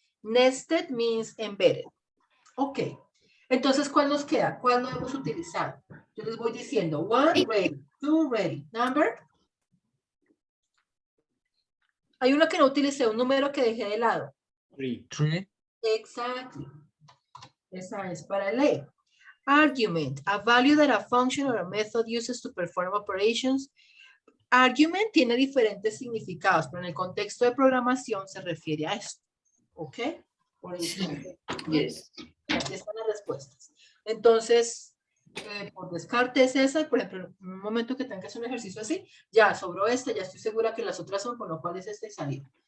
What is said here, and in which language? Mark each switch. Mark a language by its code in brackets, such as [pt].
[en] Nested means embedded. [es] Ok. Entonces, ¿cuál nos queda? ¿Cuál no hemos utilizado? Yo les voy diciendo, [en] 1, ready, 2, ready. Number. [es] Hay uno que no utilicé, un número que dejé de lado. 3. Exactly. Esa es para leer. [en] Argument, a value that a function or a method uses to perform operations. [es] Argument tiene diferentes significados, pero en el contexto de programación se refiere a esto. ¿Ok? Por eso. [en] Yes. [es] Aquí están las respuestas. Entonces, por descarte es esa, por ejemplo, en un momento que tengas un ejercicio así, ya sobró este, ya estoy segura que las otras son, con lo cual es este salió.